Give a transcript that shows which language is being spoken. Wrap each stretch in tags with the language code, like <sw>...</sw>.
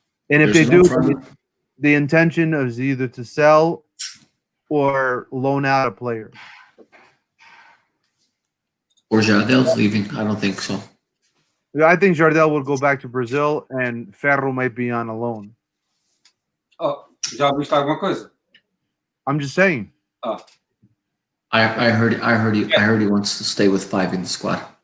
<en>And if they do, the intention is either to sell or loan out a player. Or Jardel's leaving. I don't think so. I think Jardel will go back to Brazil, and Ferro might be on a loan.</en> <pt>Oh, já ouviste alguma coisa?</pt> <en>I'm just saying. Oh. I heard he wants to stay with 5 in the squad.</en>